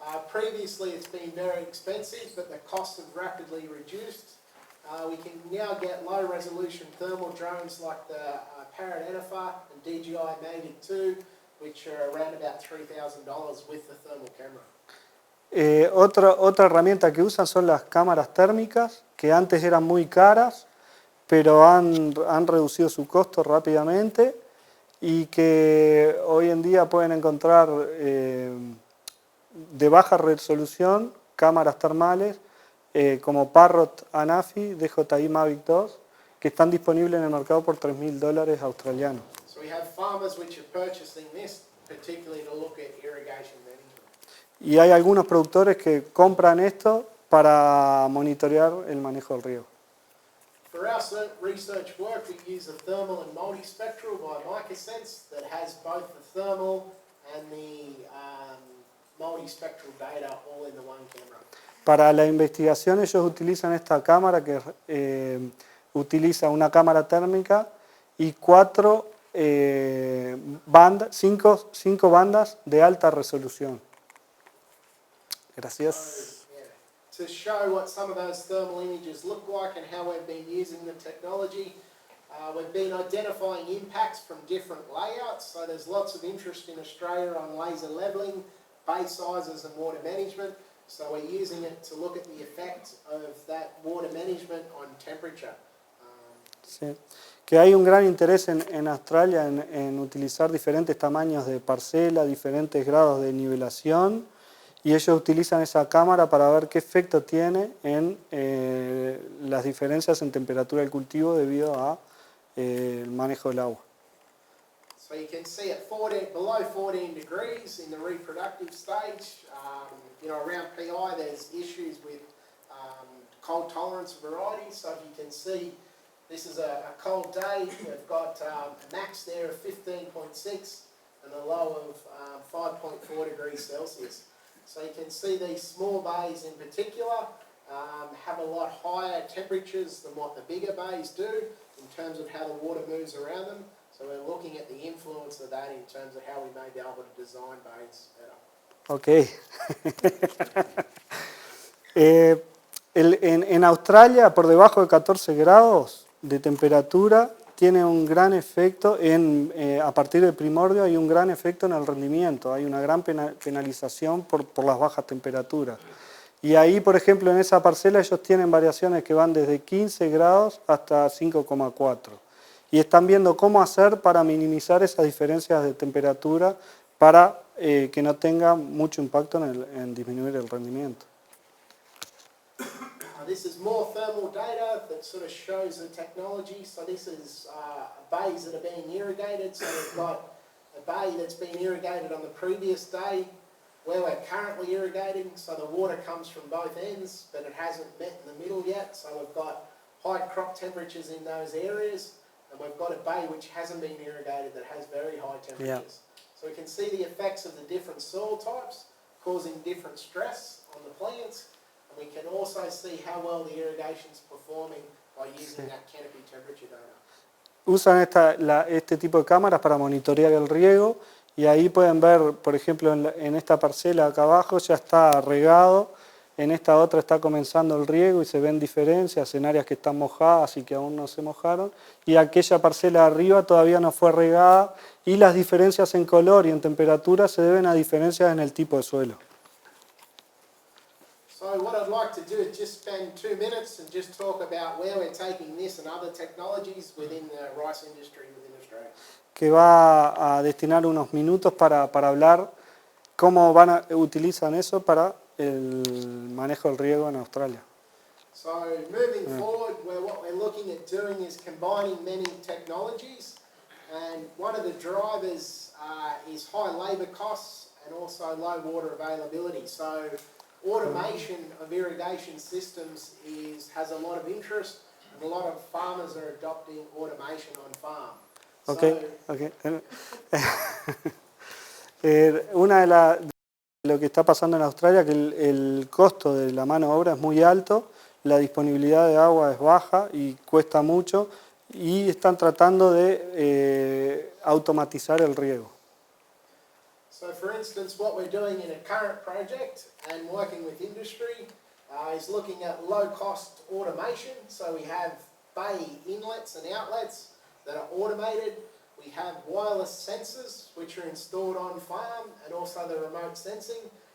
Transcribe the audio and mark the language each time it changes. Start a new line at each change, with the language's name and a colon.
English: Previously it's been very expensive, but the costs have rapidly reduced. We can now get low resolution thermal drones like the Parrot Enifer and DJI Mavic 2, which are around about $3,000 with the thermal camera.
Spanish: Otra herramienta que usan son las cámaras térmicas, que antes eran muy caras, pero han reducido su costo rápidamente y que hoy en día pueden encontrar de baja resolución cámaras termales como Parrot Anafi, DJI Mavic 2, que están disponibles en el mercado por $3.000 australianos.
English: So we have farmers which are purchasing this, particularly to look at irrigation management.
Spanish: Y hay algunos productores que compran esto para monitorear el manejo del riego.
English: For our research work, we use a thermal and multispectral by MicaSense that has both the thermal and the multispectral data all in the one camera.
Spanish: Para la investigación ellos utilizan esta cámara que utiliza una cámara térmica y cinco bandas de alta resolución. Gracias.
English: To show what some of those thermal images look like and how we've been using the technology, we've been identifying impacts from different layouts. So there's lots of interest in Australia on laser levelling, bay sizes and water management. So we're using it to look at the effect of that water management on temperature.
Spanish: Sí. Que hay un gran interés en Australia en utilizar diferentes tamaños de parcela, diferentes grados de nivelación, y ellos utilizan esa cámara para ver qué efecto tiene en las diferencias en temperatura del cultivo debido a el manejo del agua.
English: So you can see at below 14 degrees in the reproductive stage, around PI there's issues with cold tolerance varieties. So you can see this is a cold day. We've got a max there of 15.6 and a low of 5.4 degrees Celsius. So you can see these small bays in particular have a lot higher temperatures than what the bigger bays do in terms of how the water moves around them. So we're looking at the influence of that in terms of how we may be able to design bays better. Ok.
Spanish: En Australia, por debajo de 14 grados de temperatura, tiene un gran efecto, a partir del primordio hay un gran efecto en el rendimiento, hay una gran penalización por las bajas temperaturas. Y ahí, por ejemplo, en esa parcela ellos tienen variaciones que van desde 15 grados hasta 5,4. Y están viendo cómo hacer para minimizar esas diferencias de temperatura para que no tenga mucho impacto en disminuir el rendimiento.
English: This is more thermal data that sort of shows the technology. So this is bays that are being irrigated. So we've got a bay that's been irrigated on the previous day where we're currently irrigating. So the water comes from both ends, but it hasn't met in the middle yet. So we've got high crop temperatures in those areas. And we've got a bay which hasn't been irrigated that has very high temperatures. Yeah. So we can see the effects of the different soil types causing different stress on the plants. We can also see how well the irrigation is performing by using that canopy temperature data.
Spanish: Usan este tipo de cámaras para monitorear el riego y ahí pueden ver, por ejemplo, en esta parcela acá abajo ya está regado, en esta otra está comenzando el riego y se ven diferencias en áreas que están mojadas y que aún no se mojaron, y aquella parcela de arriba todavía no fue regada, y las diferencias en color y en temperatura se deben a diferencias en el tipo de suelo.
English: So what I'd like to do is just spend 2 minutes and just talk about where we're taking this and other technologies within the rice industry within Australia.
Spanish: Que va a destinar unos minutos para hablar cómo utilizan eso para el manejo del riego en Australia.
English: So moving forward, what we're looking at doing is combining many technologies, and one of the drivers is high labour costs and also low water availability. So automation of irrigation systems has a lot of interest, and a lot of farmers are adopting automation on farm. Okay.
Spanish: Una de lo que está pasando en Australia es que el costo de la mano de obra es muy alto, la disponibilidad de agua es baja y cuesta mucho, y están tratando de automatizar el riego.
English: So for instance, what we're doing in a current project and working with industry is looking at low-cost automation. So we have bay inlets and outlets that are automated. We have wireless sensors which are installed on farm and also the remote sensing.